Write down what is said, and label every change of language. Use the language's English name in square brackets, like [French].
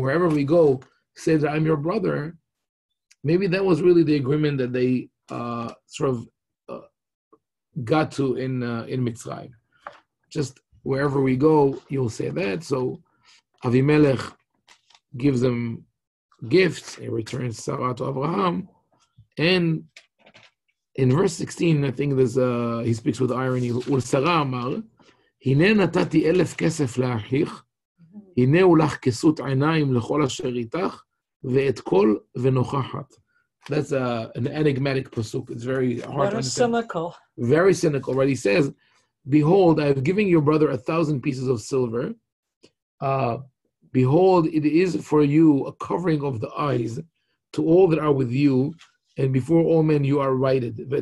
[English] Wherever we go, say that I'm your brother. Maybe that was really the agreement that they sort of got to in Mitzrayim. Just wherever we go, you'll say that. So Avimelech gives them gifts. He returns Sarah to Abraham. And in verse 16, I think there's he speaks with irony. [Hebrew] ולשרה אמר, הנה נתתי 1,000 כסף לאחיך, הנה הוא לך כסות עיניים לכל אשר איתך, ואת כל ונוכחת. [English] That's an enigmatic pasuk. It's very hard to understand. Cynical. Very cynical, right? He says, "Behold, I have given your brother 1,000 pieces of silver. Behold, it is for you a covering of the eyes to all that are with you, and before all men you are righted."